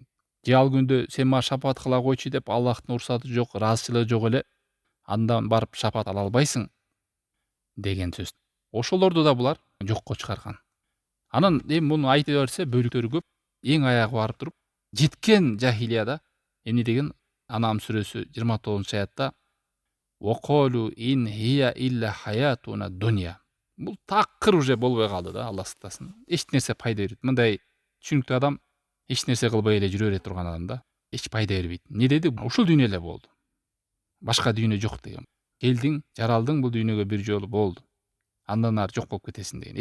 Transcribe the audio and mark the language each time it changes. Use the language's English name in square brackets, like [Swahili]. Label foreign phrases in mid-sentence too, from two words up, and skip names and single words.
[Kyrgyz] Же ал күндө сен мага шапаат кыла койчу деп Аллахтын уруксаты жок, ыраазычылыгы жок эле андан барып шапаат ала албайсың деген сөз. Ошолорду да булар жокко чыгарган. Анан эми муну айта берсе бөлүктөрү көп. Эң аягы барып туруп жеткен жахилияда эмне деген Анам сүрөсү 29-аятта [Arabic] "وقالوا إن هي إلا حياتنا الدنيا". [Kyrgyz] Бул такыр уже болбой калды да, Аллах сактасын. Эч нерсе пайда бербейт. Мындай түшүнүктүү адам эч нерсе кылбай эле жүрө бере турган адам да. Эч пайда бербейт. Эмне деди? Ушул дүйнө эле болду. Башка дүйнө жок деген. Келдиң, жаралдың бул дүйнөгө бир жолу болду. Андан ары жок болуп кетесиң деген.